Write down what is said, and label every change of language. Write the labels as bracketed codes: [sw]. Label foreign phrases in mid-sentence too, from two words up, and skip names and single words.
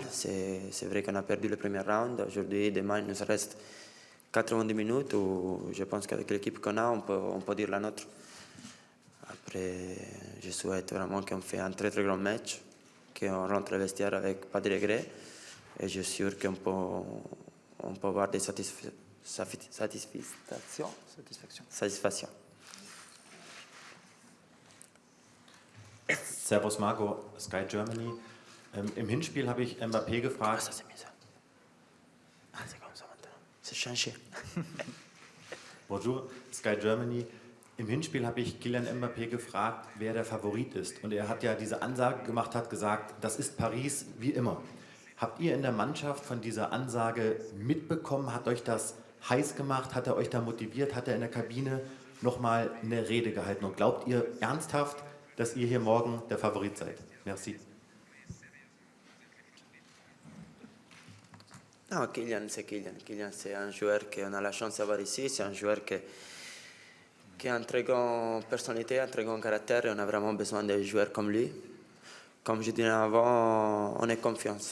[fr] C'est vrai qu'on a perdu le premier round. Aujourd'hui, demain, il nous reste 90 minutes où je pense qu'avec l'équipe qu'on a, on peut dire la nôtre. Après, je souhaite vraiment qu'on fait un très très grand match, qu'on rentre au vestiaire avec pas de regrets. Et je suis sûr qu'on peut avoir des satisfactions. [de] Servus Marco, Sky Germany. Im Hinspiel habe ich Mbappé gefragt. [fr] C'est changé. Bonjour, Sky Germany. [de] Im Hinspiel habe ich Kylian Mbappé gefragt, wer der Favorit ist. Und er hat ja diese Ansage gemacht, hat gesagt, das ist Paris wie immer. Habt ihr in der Mannschaft von dieser Ansage mitbekommen? Hat euch das heiß gemacht? Hat er euch da motiviert? Hat er in der Kabine nochmal eine Rede gehalten? Und glaubt ihr ernsthaft, dass ihr hier morgen der Favorit seid? [fr] Merci. Non, Kylian, c'est Kylian. Kylian, c'est un joueur qu'on a la chance d'avoir ici. C'est un joueur qui a une très grande personnalité, un très grand caractère et on a vraiment besoin de joueurs comme lui. Comme je disais avant, on est confiance.